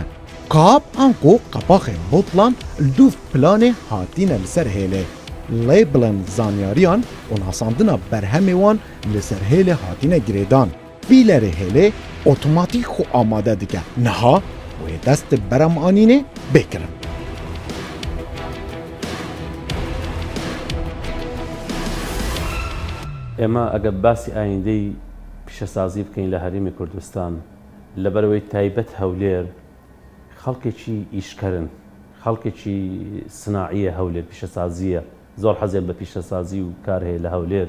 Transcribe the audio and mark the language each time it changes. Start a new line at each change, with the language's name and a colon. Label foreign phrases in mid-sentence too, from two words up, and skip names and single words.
Kurdish: Kap an ku qepaxên botlan li dû planê hatîne li ser hêlê. Labelên zanyariyan û nasandina berhemê wan li ser hêlê hatîne girêdan. Bîlerê hêlê otomatîk xwe amade dike. Niha wê dest bi beremanînê bêkirin.
Central Kurdish: ئێمە ئەگە باسی ئایندەی پیشەسازی بکەین لە هەرێمی کوردستان لەبەرەوەی تایبەت هەولێر خەڵکێکی ئیشکەرن، خەڵکێکی سناعیە هەولێر، پیشەسازیە، زۆر حەزێن بە پیشەسازی و کار هەیە لە هەولێر.